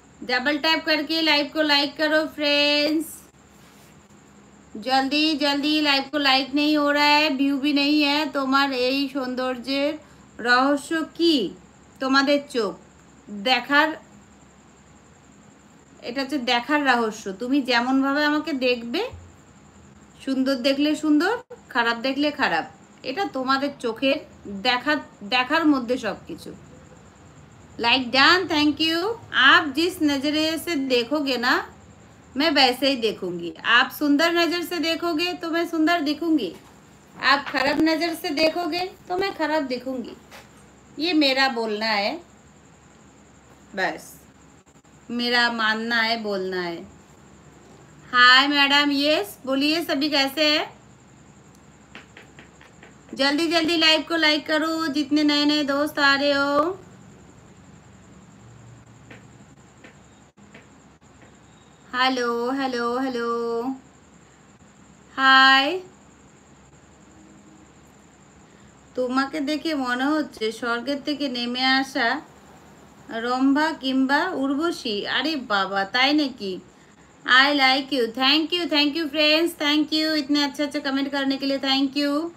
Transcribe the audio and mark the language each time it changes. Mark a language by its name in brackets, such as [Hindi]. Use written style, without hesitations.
[Hindi] Double tap करके live को like करो फ्रेंड्स, जल्दी जल्दी। लाइव को लाइक नहीं हो रहा है, ভিউ भी नहीं है। [Bangla] তোমার এই সৌন্দর্যের রহস্য কি? তোমাদের চোখ দেখার, এটা হচ্ছে দেখার রহস্য। তুমি যেমন ভাবে আমাকে দেখবে, সুন্দর দেখলে সুন্দর, খারাপ দেখলে খারাপ, এটা তোমাদের চোখের দেখার মধ্যে সবকিছু। [Hindi] Like done, thank you. आप जिस नजरे से देखोगे ना, मैं वैसे ही देखूंगी। आप सुंदर नजर से देखोगे तो मैं सुंदर दिखूंगी, आप खराब नजर से देखोगे तो मैं खराब दिखूंगी। ये मेरा बोलना है, बस मेरा मानना है, बोलना है। हाय मैडम, यस बोलिए, सभी कैसे हैं? जल्दी जल्दी लाइव को लाइक करो, जितने नए नए दोस्त आ रहे हो। [English] Hello hello hello, hi. [Bangla] তোমাকে দেখে মনে হচ্ছে স্বর্গের থেকে নেমে আসা রম্ভা কিংবা উর্বশী। আরে বাবা, তাই নাকি? [English] I like you, [Hindi] thank you friends, thank you इतने अच्छा अच्छा कमेंट करने के लिए, थैंक यू।